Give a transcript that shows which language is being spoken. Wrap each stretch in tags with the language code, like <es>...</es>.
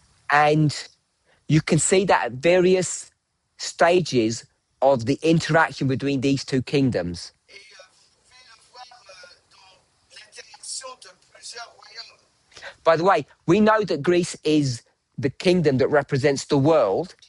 <en>And you can see that at various stages of the interaction between these two kingdoms.</en> <fr>Et vous pouvez le voir dans l'interaction de plusieurs royaumes.</fr> <en>By the way, we know that Greece is the kingdom that represents the world,</en>